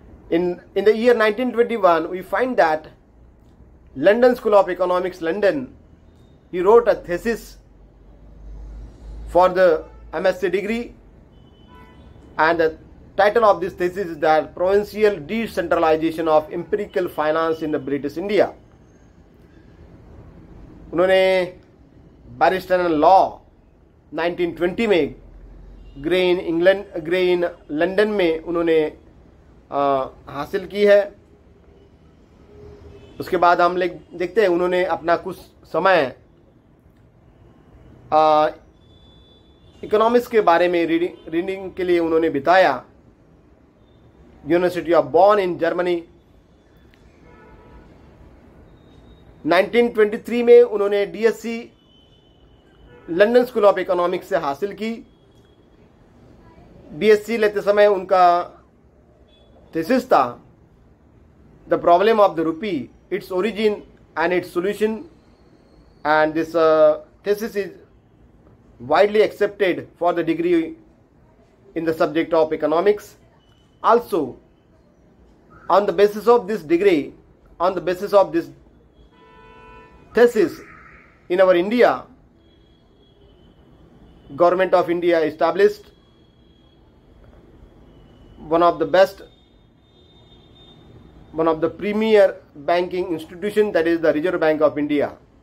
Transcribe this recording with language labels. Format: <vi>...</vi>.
<en>In the year 1921, we find that London School of Economics, London, he wrote a thesis for the MSc degree, and the title of this thesis is that Provincial Decentralization of Empirical Finance in the British India.</en> <hi>उन्होंने barrister and law 1920 में grey in London में उन्होंने हासिल की है। उसके बाद हम लोग देखते हैं उन्होंने अपना कुछ समय इकोनॉमिक्स के बारे में रीडिंग के लिए उन्होंने बिताया। University of Bon in Germany. 1923 में उन्होंने DSC London school of economics से हासिल की। बीएससी लेते समय उनका थीसिस था</hi> <en>The problem of the rupee, its origin and its solution, and this thesis is widely accepted for the degree in the subject of economics. Also, on the basis of this degree, on the basis of this thesis, in our India, Government of India established one of the premier banking institution, that is the Reserve Bank of India.</en>